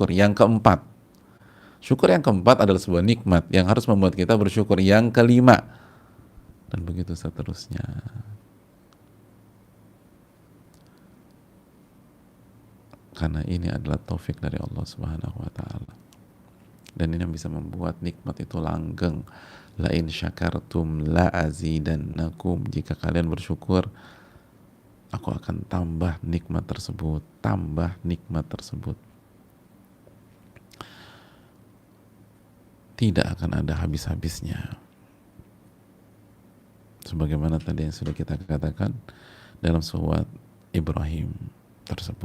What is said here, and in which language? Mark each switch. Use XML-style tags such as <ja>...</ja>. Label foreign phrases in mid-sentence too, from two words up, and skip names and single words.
<id>Yang keempat, syukur yang keempat adalah sebuah nikmat yang harus membuat kita bersyukur. Yang kelima, dan begitu seterusnya. Karena ini adalah taufik dari Allah</id> <ar>سبحانه وتعالى.</ar> <id>Dan ini yang bisa membuat nikmat itu langgeng.</id> <ar>لئن شكرتم لأزيدنكم.</ar> <id>Jika kalian bersyukur, aku akan tambah nikmat tersebut, tambah nikmat tersebut. Tidak akan ada habis-habisnya. Sebagaimana tadi yang sudah kita katakan dalam surat Ibrahim tersebut.</id>